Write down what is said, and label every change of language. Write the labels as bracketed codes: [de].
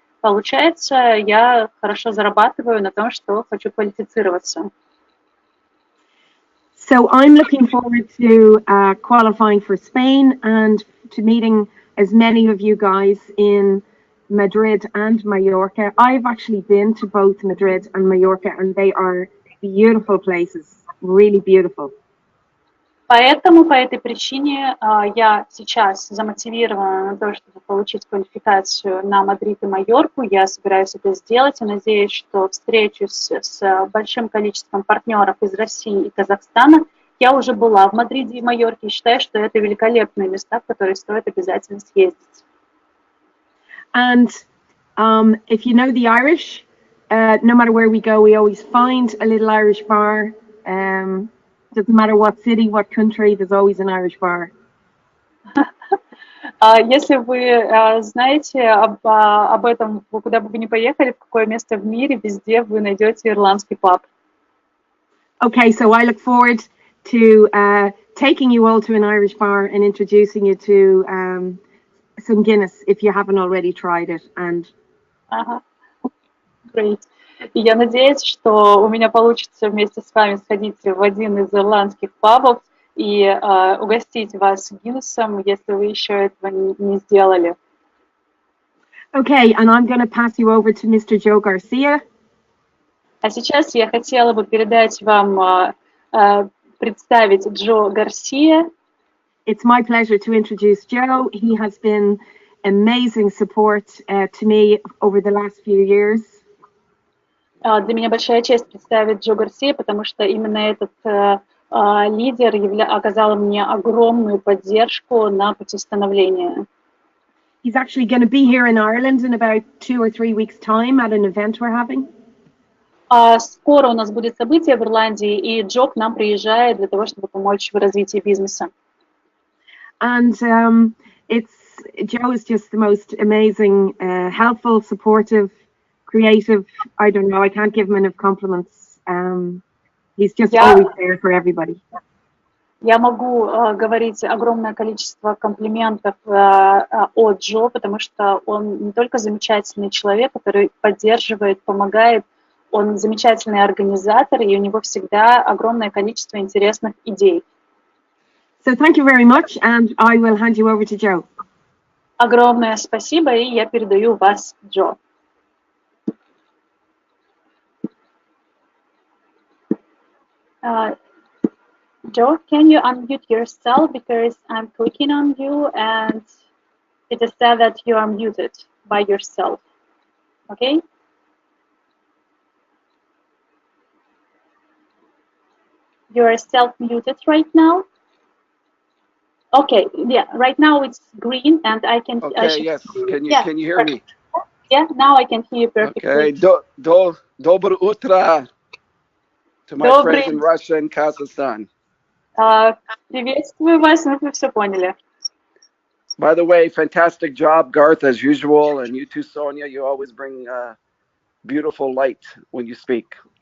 [ru] Получается, я хорошо зарабатываю на том, что хочу квалифицироваться. [en] So I'm looking forward to qualifying for Spain and to meeting as many of you guys in Madrid and Mallorca. I've actually been to both Madrid and Mallorca, and they are beautiful places, really beautiful. [ru] Поэтому, по этой причине, я сейчас замотивирована на то, чтобы получить квалификацию на Мадрид и Майорку. Я собираюсь это сделать и надеюсь, что встречусь с большим количеством партнеров из России и Казахстана. Я уже была в Мадриде и Майорке и считаю, что это великолепные места, в которые стоит обязательно съездить. [en] And if you know the Irish, no matter where we go, we always find a little Irish bar. Doesn't matter what city, what country, there's always an Irish bar. [ru] Если вы знаете об этом, куда бы вы ни поехали, в какое место в мире, везде вы найдете ирландский паб. [en] Okay, so I look forward to taking you all to an Irish bar and introducing you to some Guinness if you haven't already tried it. And Great. [ru] И я надеюсь, что у меня получится вместе с вами сходить в один из ирландских пабов и угостить вас Гиннесом, если вы еще этого не сделали. [en] Okay, and I'm going to pass you over to Mr. Joe Garcia. [ru] А сейчас я хотела бы передать вам, представить Джо Гарсия. [en] It's my pleasure to introduce Joe. He has been amazing support to me over the last few years. [ru] Для меня большая честь представить Джо Гарсия, потому что именно этот лидер оказал мне огромную поддержку на пути становления. [en] He's actually going to be here in Ireland in about 2 or 3 weeks' time at an event we're having. [ru] Скоро у нас будет событие в Ирландии, и Джо к нам приезжает для того, чтобы помочь в развитии бизнеса. [en] And Joe is just the most amazing, helpful, supportive, creative. I don't know, I can't give him enough compliments. He's just always there for everybody. [ru] Я могу говорить огромное количество комплиментов о Джо, потому что он не только замечательный человек, который поддерживает, помогает, он замечательный организатор, и у него всегда огромное количество интересных идей. [en] So thank you very much, and I will hand you over to Joe. [ru] Огромное спасибо, и я передаю вас Джо. [en] Joe, can you unmute yourself because I'm clicking on you and it is said that you are muted by yourself. Okay? You are self-muted right now. Okay, yeah, right now it's green and I can... Okay, yes, can you hear me? Yeah, now I can hear you perfectly. Okay, [ru] Доброе утро [en] to my friends in Russia and Kazakhstan. [ru] Приветствую вас, мы все поняли. [en] By the way, fantastic job, Garth, as usual, and you too, Sonia. You always bring beautiful light when you speak.